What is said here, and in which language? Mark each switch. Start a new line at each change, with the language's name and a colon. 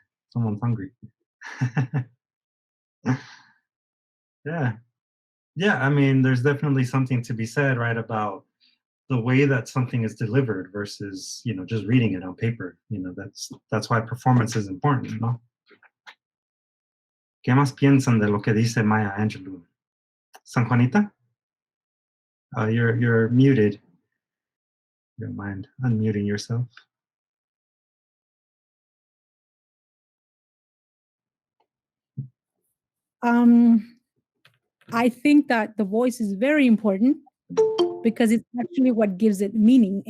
English: Someone's hungry. Yeah, I mean, there's definitely something to be said, right, about the way that something is delivered versus, just reading it on paper. That's why performance is important,
Spanish: ¿no? ¿Qué más piensan de lo que dice Maya Angelou?
English: San Juanita? You're muted. You don't mind unmuting yourself? I think that the voice is very important because it's actually what gives it meaning.